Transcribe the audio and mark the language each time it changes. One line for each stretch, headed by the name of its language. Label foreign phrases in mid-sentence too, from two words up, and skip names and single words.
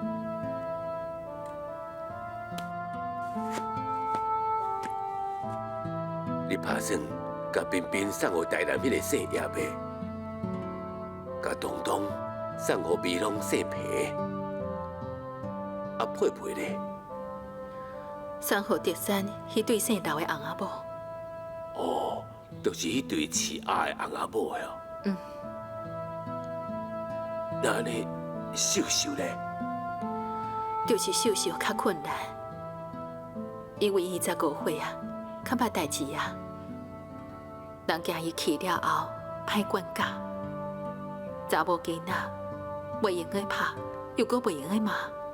Min Nan Chinese: 你打算甲彬彬送互台南迄个姓叶的，甲东东送互美容姓皮，啊佩佩咧？送互德山迄对姓刘的翁仔某。哦， 就是迄对饲鸭的翁仔某哟。那安尼，秀秀咧？就是秀秀较困难，因为伊25岁啊，较捌代志啊，人惊伊去了后歹管教，查某囡仔袂用个拍，又搁袂用个骂。